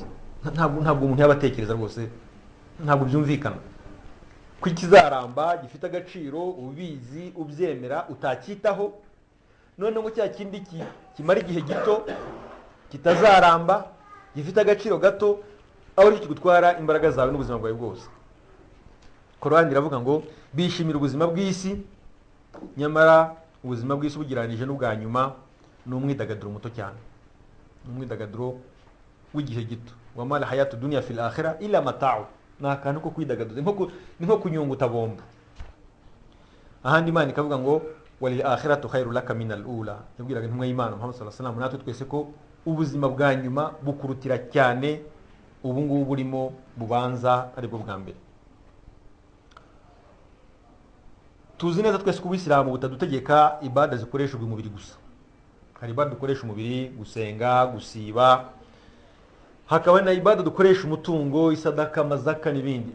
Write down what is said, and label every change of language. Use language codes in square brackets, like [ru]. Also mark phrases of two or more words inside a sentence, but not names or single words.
[rw] Ntabwo umuntu yaba atekereza rwose, ntabwo byumvikana ko ikizaramba gifite agaciro, ubizi, ubyemera, utacyitaho, none ngo cya kindi kimara igihe gito, kitazaramba, gifite agaciro gato, aho ari kigutwara imbaraga zawe n'ubuzima bwawe bwose. Qur'an iravuga ngo bishimira ubuzima bw'isi, nyamara ubuzima bw'isi bugiranije n'ubwa nyuma ni umwidagaduro muto cyane, umwidagaduro w'igihe gito. [ar] وما الحياة الدنيا في الآخرة إلا متاع, [rw] ni akantu ko kwidagaduza, ni nko kunyunguta bombo. Ahandi Imana ikavuga ngo [ar] وللآخرة خير لك من الأولى. [rw] Yabwiraga intumwa y'Imana Muhammad [ar] صلى الله عليه وسلم [rw] natwe twese ko ubuzima bwa nyuma bukurutira cyane ubu ngubu burimo bubanza aribwo bwa mbere. Tuzi neza twese ko ubisilamu butadutegeka ibada zikoreshejwe umubiri gusa. Hari ibada dukoresha umubiri, gusenga, gusiba, hakaba na ibada dukoresha umutungo, isadaka, mazaka n'ibindi.